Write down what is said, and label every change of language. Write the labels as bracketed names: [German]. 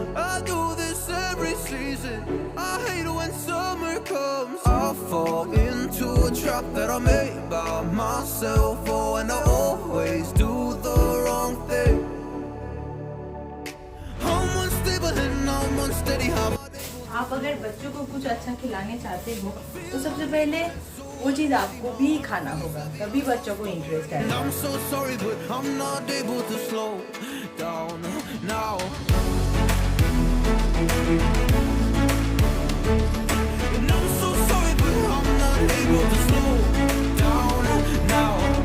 [English] I do this every season, I hate when summer comes. I fall into a trap that I made by myself. Oh, and I always do the wrong thing. I'm unstable and I'm unsteady. [Hindi] आप अगर बच्चों को कुछ अच्छा खिलाने चाहते हो तो सबसे पहले वो चीज़ आपको भी खाना होगा, तभी बच्चों को इंटरेस्ट है। [English] I'm so sorry but I'm not able to slow down now. And I'm so sorry but I'm not able to slow down now.